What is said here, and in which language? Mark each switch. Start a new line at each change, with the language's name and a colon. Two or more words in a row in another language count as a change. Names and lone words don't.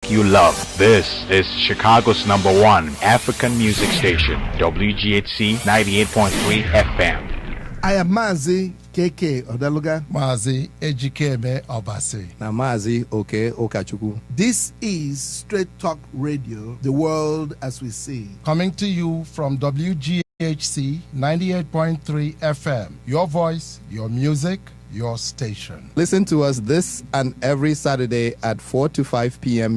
English: you love. This is Chicago's #1 African music station, WGHC 98.3 FM. I am Mazi KK Odeluga. Mazi Ejikeme Obasi. Na Mazi Oke Okachuku. This is Straight Talk Radio, the world as we see. Coming to you from WGHC 98.3 FM. Your voice, your music, your station. Listen to us this and every Saturday at 4 to 5 p.m.